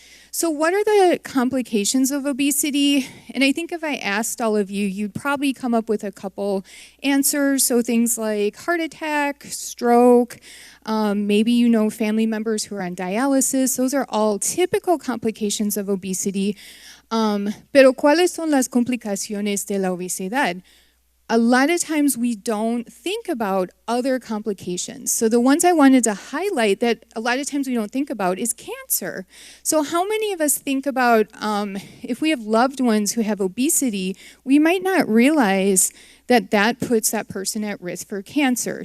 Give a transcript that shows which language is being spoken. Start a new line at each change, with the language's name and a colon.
English: So what are the complications of obesity? And I think if I asked all of you, you'd probably come up with a couple answers. So things like heart attack, stroke, maybe family members who are on dialysis. Those are all typical complications of obesity.
Spanish: Pero ¿cuáles son las complicaciones de la obesidad?
English: A lot of times we don't think about other complications. So the ones I wanted to highlight that a lot of times we don't think about is cancer. So how many of us think about if we have loved ones who have obesity, we might not realize that that puts that person at risk for cancer.